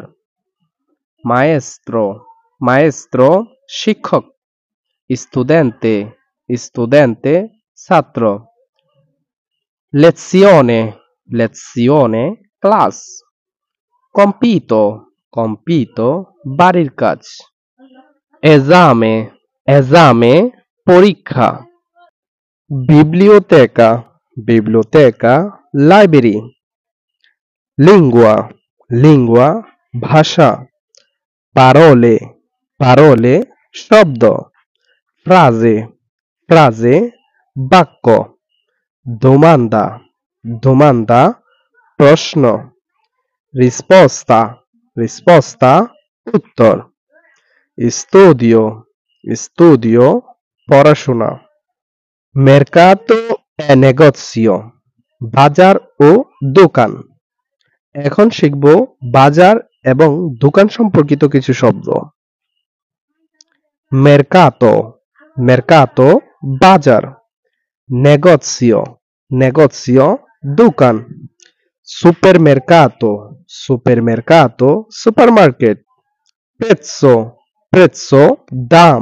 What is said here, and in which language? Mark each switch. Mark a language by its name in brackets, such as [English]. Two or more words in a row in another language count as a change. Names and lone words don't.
[Italian] Maestro, maestro, শিক্ষক। Studente, studente, ছাত্র। Lezione, lezione, ক্লাস। Compito, compito, [Bangla] বাড়ির কাজ। [Italian] Esame, esame, পরীক্ষা। Biblioteca, biblioteca, লাইব্রেরি। Lingua, lingua, ভাষা। Parole, parole, শব্দ। Frase, frase, বাক্য। Domanda, domanda, প্রশ্ন। Risposta, risposta, উত্তর। Studio, studio, পড়াশোনা। Mercato e negozio, [Bangla] বাজার ও দোকান। এখন শিখব বাজার এবং দোকান সম্পর্কিত কিছু শব্দ। [Italian] Mercato, mercato, বাজার। Negozio, negozio, দোকান। Supermercato, supermercato, supermarket। Prezzo, prezzo, দাম।